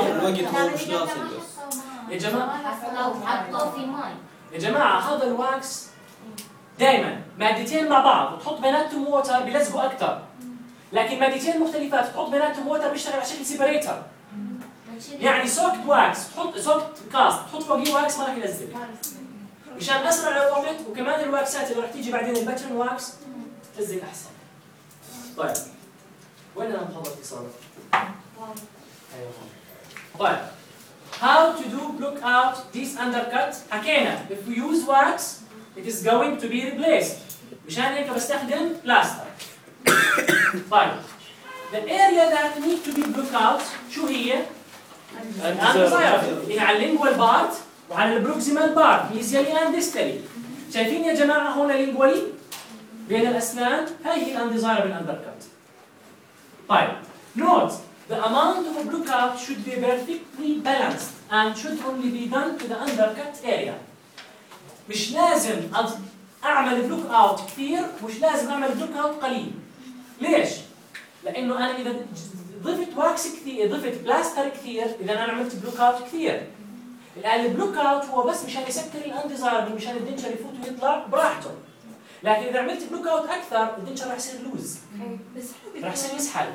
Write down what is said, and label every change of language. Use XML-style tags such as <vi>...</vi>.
<ar>الوقت مو مش ناقص. يا جماعة حطوا في ماي. يا جماعة هذا الواكس دائماً مادتين مع بعض وتحط بيناتهم ووتر بيلزقوا أكتر، لكن مادتين مختلفات تحط بيناتهم ووتر بيشتغل على شكل سيبريتر. يعني سوكت واكس تحط سوكت كاست تحط فوقي واكس ما راح يلزق، مشان أسرع الوقت. وكمان الواكسات اللي راح تيجي بعدين الباترن واكس تلزق أحسن. طيب وين أنا مخلص إصابة؟ طيب</ar> <en>how to do block out this undercut.</en> <ar>حكينا</ar> <en>if we use wax it is going to be replaced،</en> <ar>مشان هيك بستخدم بلاستر. طيب</ar> <en>the area that need to be blocked out</en> <ar>شو هي؟ الأندزايرابل هي على اللينجوال بارت وعلى البروكسيمال بارت ميزيالي أندستالي. شايفين يا جماعة هون لينجوالي بين الأسنان، هاي هي الأندزايرابل أندركات. طيب</ar> <en>note the amount of blocked out should be perfectly balanced and should only be done to the undercut area.</en> <ar>مش لازم اعمل بلوك اوت كثير ومش لازم اعمل بلوك اوت قليل. ليش؟ لانه انا اذا ضفت واكس كثير ضفت بلاستر كثير اذا انا عملت بلوك اوت كثير. الان البلوك اوت هو بس مشان يسكر الانديزايرد ومشان الدنشر يفوت ويطلع براحته، لكن اذا عملت بلوك اوت اكثر الدنشر راح يصير لوز راح يصير يسحل.</ar>